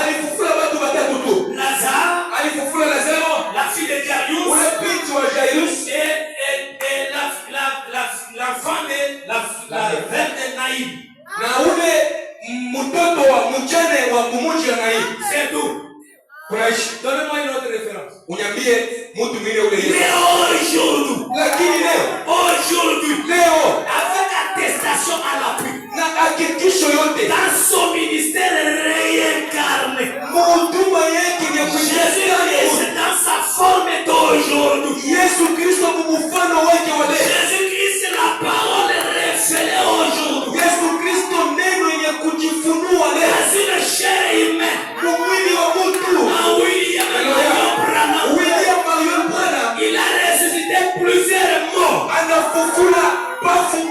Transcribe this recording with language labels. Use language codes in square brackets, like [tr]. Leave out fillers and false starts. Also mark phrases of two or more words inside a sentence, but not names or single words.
[fr] Lazare, la fille de Jairus et l'enfant de la reine de Naïm. C'est tout. Donnez-moi une autre référence. [sw] Uniambie mtu mwingine ule Yesu. [fr] Mais aujourd'hui, [sw] Lakini leo [fr] avec attestation à l'appui, [sw] na hakikisho yote [fr] dans son ministère réincarné, [sw] huduma yake ni ya [fr] Jésus-Christ dans sa forme d'aujourd'hui. [sw] Yesu Kristo mfano wake wa leo. [fr] Jésus-Christ la parole révélée aujourd'hui. [sw] Yesu Kristo neno yenye kujifunua leo. [fr] Dans une chair humaine. [sw] Mwili wa mtu. William Marion Branham. [fr] Il a ressuscité plusieurs morts. [sw] Anafufula